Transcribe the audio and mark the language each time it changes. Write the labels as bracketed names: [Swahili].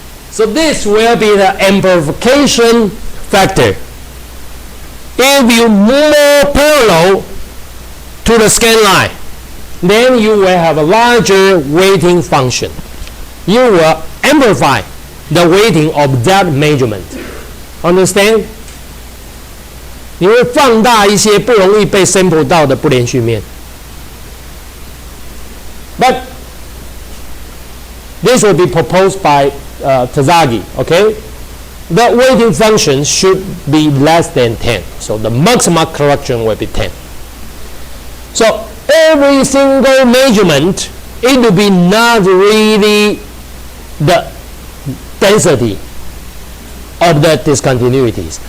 [English] So this will be the amplification factor. If you move parallel to the scan line, then you will have a larger weighting function. You will amplify the weighting of that measurement. Understand? [Chinese] 你会放大一些不容易被 sample 到的不连续面。 [English] But this will be proposed by Tazagi, okay? The weighting function should be less than 10. So the maximum correction will be 10. So every single measurement, it will be not really the density of the discontinuities.